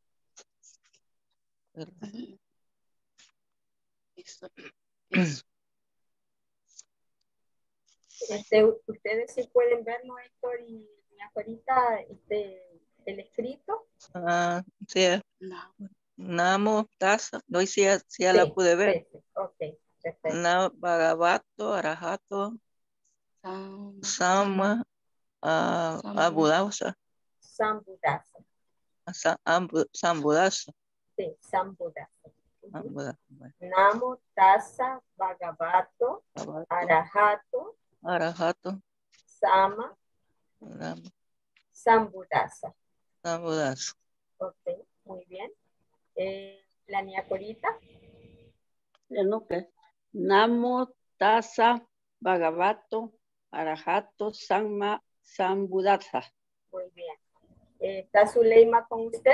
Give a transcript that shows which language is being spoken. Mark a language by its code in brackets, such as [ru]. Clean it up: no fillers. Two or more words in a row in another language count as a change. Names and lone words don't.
[es] Eso, eso. Ustedes sí pueden verlo, Héctor y ahorita el escrito. sí, No. [pi] Namo, Tassa, [es] hoy sí, sí ya la Sí, pude ver. sí, sí. Ok, perfecto. [pi] Bhagavato, Arahato, Sama, Abudausa, Sambuddhasa. Sambudasa. Sí, Sambuddhasa. [es] Bueno, [pi] Namo, Tassa, Bhagavato, Bhagavato, Arahato, Arahato, Sama, Namo, Sambuddhasa. Sambudasa. [es] Ok, muy bien. La niña Corita. [pi] Namo Tassa Bhagavato Arahato Samma Sambuddhasa. [es] Muy bien. ¿Está Zuleima con usted?